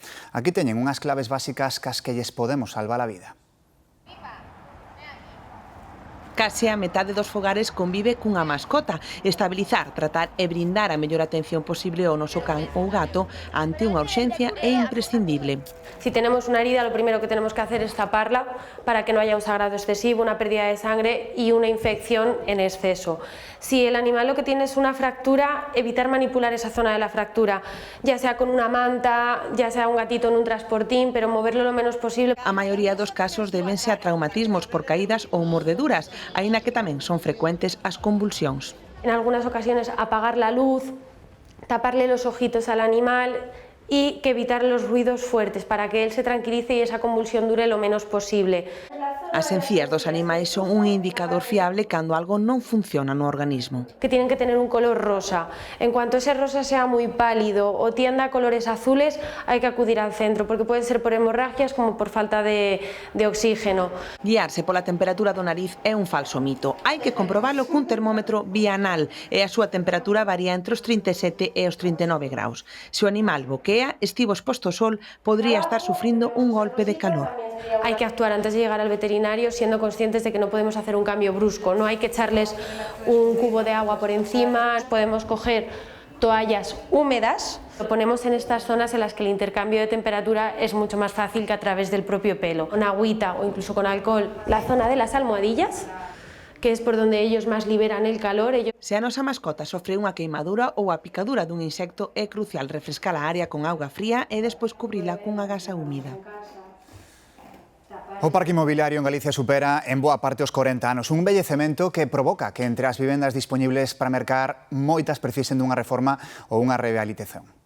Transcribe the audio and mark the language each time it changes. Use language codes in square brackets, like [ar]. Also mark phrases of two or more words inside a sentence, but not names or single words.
[gl] Aquí teñen unhas claves básicas cas que lles podemos salvar a vida. Case a metade dos fogares convive cunha mascota. Estabilizar, tratar e brindar a mellor atención posible ao noso can ou gato ante unha urxencia é imprescindible. [es] Si tenemos una herida, lo primero que tenemos que hacer es taparla para que no haya un sangrado excesivo, una pérdida de sangre y una infección en exceso. Si el animal lo que tiene es una fractura, evitar manipular esa zona de la fractura, ya sea con una manta, ya sea un gatito en un transportín, pero moverlo lo menos posible. [gl] A maioría dos casos débense a traumatismos por caídas ou mordeduras, aínda que tamén son frecuentes as convulsións. [es] En algunas ocasiones apagar la luz, taparle los ojitos al animal y que evitar los ruidos fuertes para que él se tranquilice y esa convulsión dure lo menos posible. [gl] As encías dos animais son un indicador fiable cando algo non funciona no organismo. [es] Que tienen que tener un color rosa. En cuanto ese rosa sea muy pálido o tienda a colores azules, hay que acudir al centro, porque puede ser por hemorragias como por falta de oxígeno. [gl] Guiarse pola temperatura do nariz é un falso mito. Hai que comprobalo cun termómetro bianal e a súa temperatura varía entre os 37 e os 39 graus. Se o animal boquea, estivo exposto ao sol, podría estar sufrindo un golpe de calor. [es] Hay que actuar antes de llegar al veterinario siendo conscientes de que no podemos hacer un cambio brusco. No hay que echarles un cubo de agua por encima. Podemos coger toallas húmedas, lo ponemos en estas zonas en las que el intercambio de temperatura es mucho más fácil que a través del propio pelo. Con agüita o incluso con alcohol. La zona de las almohadillas, que es por donde ellos más liberan el calor. [gl] Se a nosa mascota sofre unha queimadura ou a picadura dun insecto, é crucial refrescar a área con auga fría e despois cubrila cunha gasa húmida. O parque inmobiliario en Galicia supera en boa parte os 40 anos. Un envellecemento que provoca que entre as vivendas dispoñibles para mercar moitas precisen dunha reforma ou unha rehabilitación.